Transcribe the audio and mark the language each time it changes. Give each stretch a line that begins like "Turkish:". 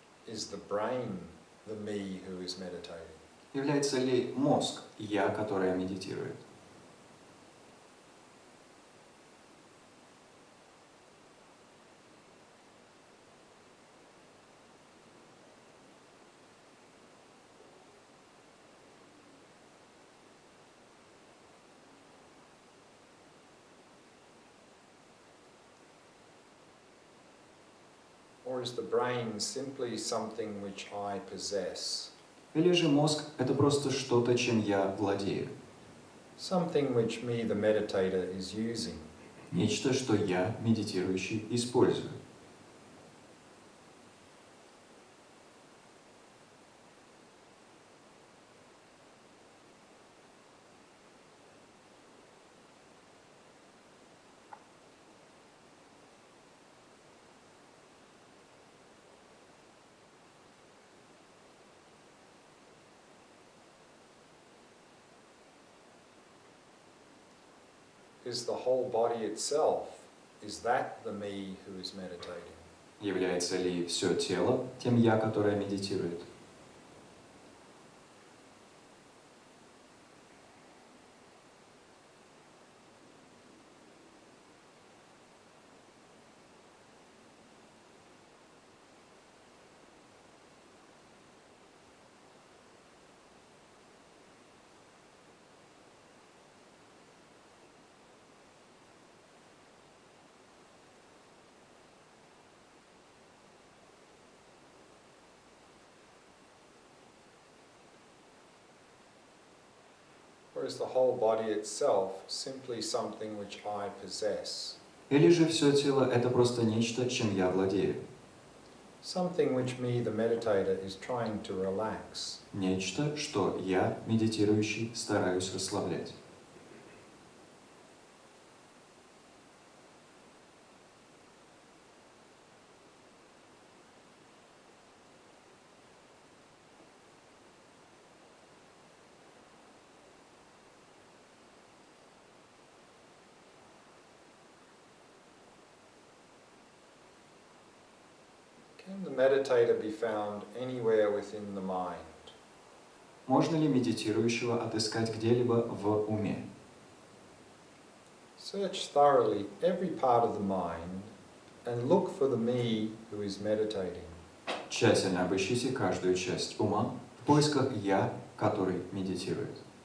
English: Is the brain the me who is meditating?
Russian: Является ли мозг «я», которое медитирует?
English: Or is the brain simply something which I possess?
Russian: Или же мозг — это просто что-то, чем я владею?
English: Something which me, the meditator, is using?
Russian: Нечто, что я, медитирующий, использую.
English: Is the whole body itself, is that the me who is meditating?
Russian: Является ли все тело тем «я», которое медитирует?
English: Or is the whole body itself simply something which I possess?
Russian: Или же все тело — это просто нечто, чем я владею?
English: Something which me, the meditator, is trying to relax?
Russian: Нечто, что я, медитирующий, стараюсь расслаблять.
English: Can the meditator be found anywhere within the mind?
Russian: Можно ли медитирующего отыскать где-либо в уме?
English: Search thoroughly every part of the mind and look for the me who is meditating.
Russian: Тщательно обыщите каждую часть ума в поисках «я», который медитирует.